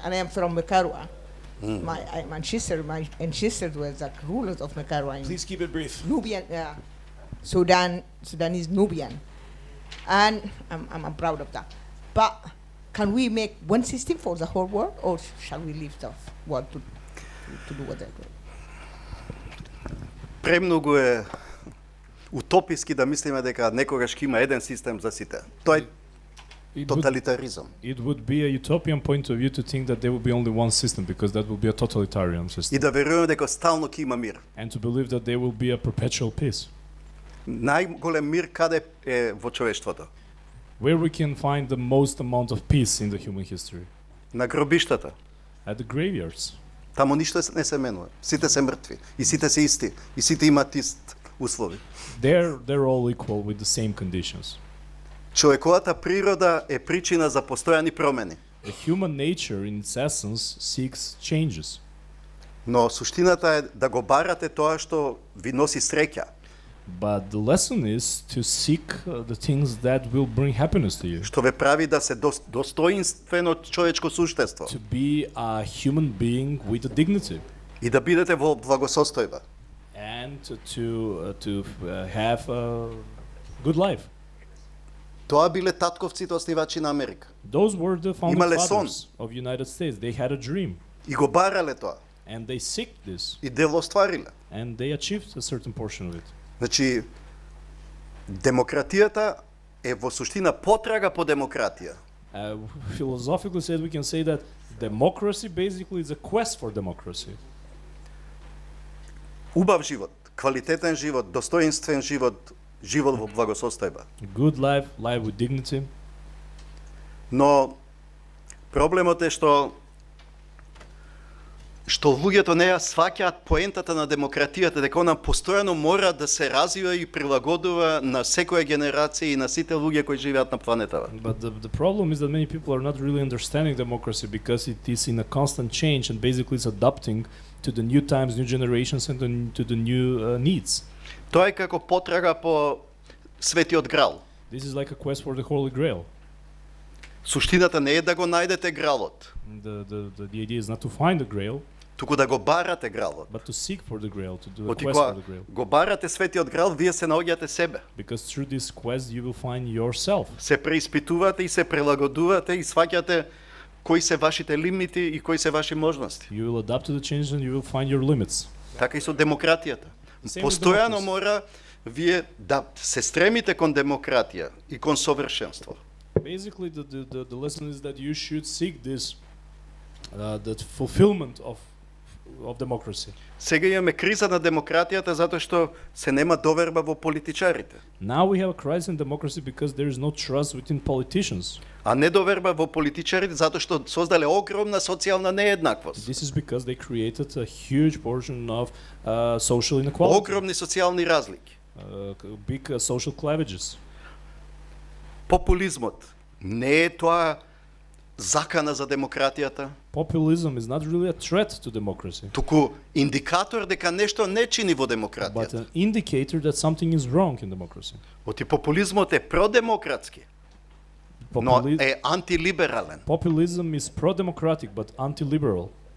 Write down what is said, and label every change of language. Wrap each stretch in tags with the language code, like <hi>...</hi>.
<en>And I am from Nicaragua. My ancestors were the rulers of Nicaragua. Please keep it brief. Nubian, Sudanese Nubian, and I'm proud of that. But can we make one system for the whole world, or shall we leave the world to do what they do?</en> <mk>Премногу е утописки да мислиме дека некогаш ќе има еден систем за сите. Тоа е totalitarianism.</mk> <en>It would be a utopian point of view to think that there would be only one system, because that would be a totalitarian system.</en> <mk>И да веруваме дека стално ќе има мир.</mk> <en>And to believe that there will be a perpetual peace.</en> <mk>Најголем мир каде е во човештвото?</mk> <en>Where we can find the most amount of peace in the human history?</en> <mk>На гробиштата.</mk> <en>At the graveyards.</en> <mk>Таму ништо не се менува. Сите се мртви и сите се исти и сите имаат ист услови.</mk> <en>They're all equal with the same conditions.</en> <mk>Човековата природа е причина за постојани промени.</mk> <en>The human nature in its essence seeks changes.</en> <mk>Но суштината е да го барате тоа што ви носи среќа.</mk> <en>But the lesson is to seek the things that will bring happiness to you.</en> <mk>Што ве прави да се достоинствено човечко суштество.</mk> <en>To be a human being with a dignity.</en> <mk>И да бидете во благосостојба.</mk> <en>And to have a good life.</en> <mk>Тоа биле татковците основачи на Америка.</mk> <en>Those were the founding</en> <mk>Имале</mk> <en>fathers of United States. They had a dream.</en> <mk>И го барале тоа.</mk> <en>And they seeked this.</en> <mk>И дело оствариле.</mk> <en>And they achieved a certain portion of it.</en> <mk>Значи, демократијата е во суштина потрага по демократија.</mk> <en>Philosophically said, we can say that democracy basically is a quest for democracy.</en> <mk>Убав живот, квалитетен живот, достоинствен живот, живот во благосостојба.</mk> <en>Good life, life with dignity.</en> <mk>Но проблемот е што луѓето не ја сваќаат поентата на демократијата, дека она постојано мора да се развива и прилагодува на секоја генерација и на сите луѓе кои живеат на планетава.</mk> <en>But the problem is that many people are not really understanding democracy, because it is in a constant change and basically it's adapting to the new times, new generations, and to the new needs.</en> <mk>Тоа е како потрага по светиот грал.</mk> <en>This is like a quest for the Holy Grail.</en> <mk>Суштината не е да го најдете гралот,</mk> <en>The idea is not to find the Grail,</en> <mk>туку да го барате гралот.</mk> <en>but to seek for the Grail, to do a</en> <mk>Оти</mk> <en>quest for</en> <mk>кога</mk> <en>the Grail.</en> <mk>го барате светиот грал, вие се наоѓате себе.</mk> <en>Because through this quest you will find yourself.</en> <mk>Се преиспитувате и се прилагодувате и сваќате кои се вашите лимити и кои се ваши можности.</mk> <en>You will adapt to the change and you will find your limits.</en> <mk>Така и со демократијата.</mk> <en>Same with</en> <mk>Постојано</mk> <en>democracy.</en> <mk>мора вие да се стремите кон демократија и кон совршенство.</mk> <en>Basically, the lesson is that you should seek this, the fulfillment of democracy.</en> <mk>Сега имаме криза на демократијата затоа што се нема доверба во политичарите.</mk> <en>Now we have a crisis in democracy because there is no trust within politicians.</en> <mk>А недоверба во политичарите затоа што создале огромна социјална нееднаквост.</mk> <en>This is because they created a huge portion of social inequality,</en> <mk>Огромни социјални разлики.</mk> <en>Big social cleavages.</en> <mk>Популизмот не е тоа закана за демократијата,</mk> <en>Populism is not really a threat to democracy,</en> <mk>туку индикатор дека нешто не чини во</mk> <en>but</en> <mk>демократијата.</mk> <en>an indicator that something is wrong in democracy.</en> <mk>Оти популизмот е продемократски, но е антилиберален.</mk> <en>Populism is pro-democratic but anti-liberal.</en>